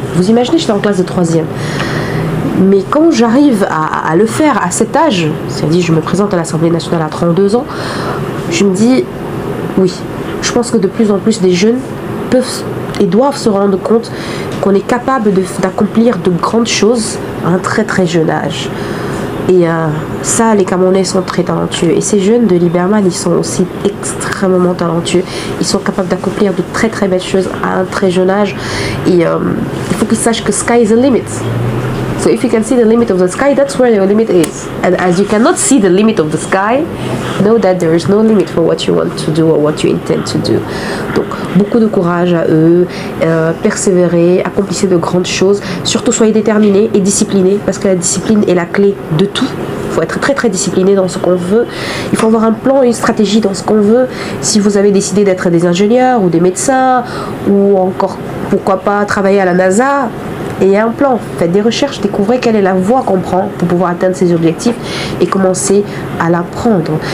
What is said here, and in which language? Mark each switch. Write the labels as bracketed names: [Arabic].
[French] Vous imaginez, j'étais en classe de 3e. Mais quand j'arrive à le faire à cet âge, c'est-à-dire je me présente à l'Assemblée nationale à 32 ans, je me dis, oui, je pense que de plus en plus des jeunes peuvent et doivent se rendre compte qu'on est capable d'accomplir de grandes choses à un très très jeune âge. Et ça, les Camerounais sont très talentueux. Et ces jeunes de Liberman, ils sont aussi extrêmement talentueux. Ils sont capables d'accomplir de très très belles choses à un très jeune âge. Et il faut qu'ils sachent que [English] sky is the limit. So if you can see the limit of the sky, that's where your limit is. And as you cannot see the limit of the sky, know that there is no limit for what you want to do or what you intend to do. [French] Donc, beaucoup de courage à eux, persévérer, accomplissez de grandes choses. Surtout, soyez déterminés et disciplinés, parce que la discipline est la clé de tout. Il faut être très très discipliné dans ce qu'on veut. Il faut avoir un plan, une stratégie dans ce qu'on veut. Si vous avez décidé d'être des ingénieurs ou des médecins, ou encore, pourquoi pas, travailler à la NASA, et un plan, faites des recherches, découvrez quelle est la voie qu'on prend pour pouvoir atteindre ces objectifs et commencer à la prendre.